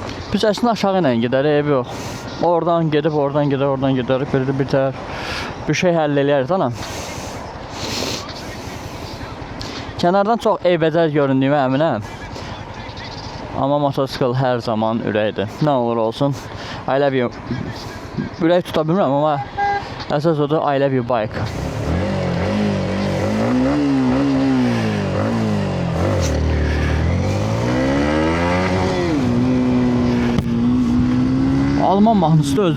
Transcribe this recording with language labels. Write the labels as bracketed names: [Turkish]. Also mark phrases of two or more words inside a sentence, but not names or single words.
[Azerbaijani] Biz əslində aşağı ilə gedərik, ev yox. Oradan gedib, oradan gedərik, bir şey həll eləyərik ana. Kənardan çox eybəcər göründüyümə əminəm. Amma motosikl hər zaman ürəkdir. Nə olur olsun, [English] I love you. [Azerbaijani] Ürək tuta bilmirəm, amma əsas odur, [English] I love you bike. [Azerbaijani] Alman mahnısı da öldü.